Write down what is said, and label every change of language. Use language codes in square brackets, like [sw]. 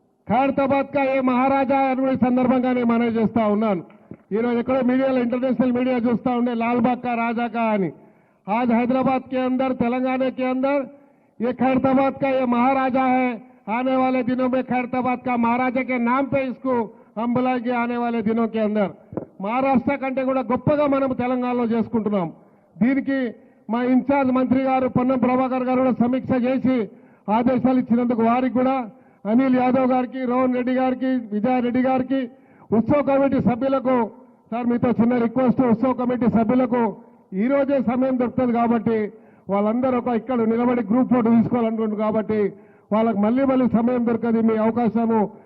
[te] ఖైరతాబాద్ కా ఏ మహారాజా అని సందర్భంగా నేను మనవి చేస్తా ఉన్నాను. ఈరోజు ఎక్కడో మీడియాలో ఇంటర్నేషనల్ [hi] मीडिया [te] చూస్తా ఉండే [hi] लालबाग का राजा का [te] అని. [hi] आज हैदराबाद के अंदर तेलंगाना के अंदर ये खैरताबाद का ये महाराजा है. आने वाले दिनों में खैरताबाद का महाराजा के नाम पे इसको हम बुलाएंगे. आने वाले दिनों के अंदर [te] మహారాష్ట్ర కంటే కూడా గొప్పగా మనం తెలంగాణలో చేసుకుంటున్నాం. దీనికి మా ఇన్ఛార్జ్ మంత్రి గారు పొన్నం ప్రభాకర్ గారు కూడా సమీక్ష చేసి ఆదేశాలు ఇచ్చినందుకు వారికి కూడా అనిల్ యాదవ్ గారికి, రోహన్ రెడ్డి గారికి, విజయారెడ్డి గారికి, ఉత్సవ కమిటీ సభ్యులకు సార్ మీతో చిన్న రిక్వెస్ట్, ఉత్సవ కమిటీ సభ్యులకు ఈ రోజే సమయం దొరుకుతుంది కాబట్టి వాళ్ళందరూ ఒక ఇక్కడ నిలబడి గ్రూప్ ఫోటో తీసుకోవాలనుకుంటున్నారు కాబట్టి వాళ్ళకి మళ్ళీ సమయం దొరకదు మీ అవకాశము.